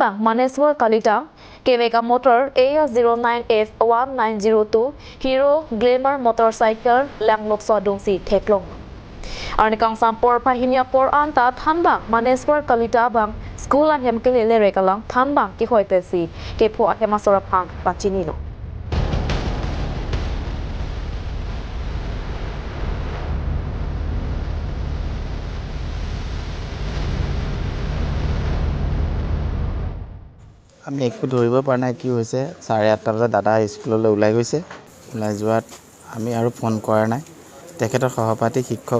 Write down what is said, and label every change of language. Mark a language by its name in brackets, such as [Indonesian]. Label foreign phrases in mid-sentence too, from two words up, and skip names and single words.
[Karbi] bang Maneswar Kalita Keveka motor A09F1902 Hero Glamour motorcycle langlok sodong si theklong Arnikang sampor pahinya por anta than bang Maneswar Kalita bang school an hem kelele rekalang than bang ki hoite si ke pho hema sorapang pachini no [Assamese] আমি একো ধৰিব পৰা নাই কি হৈছে 8:30 বজাত দাদা স্কুললৈ ওলাই গৈছে ওলাই যোৱাত আমি আৰু ফোন কৰা নাই তেখেতৰ সহপাঠী শিক্ষক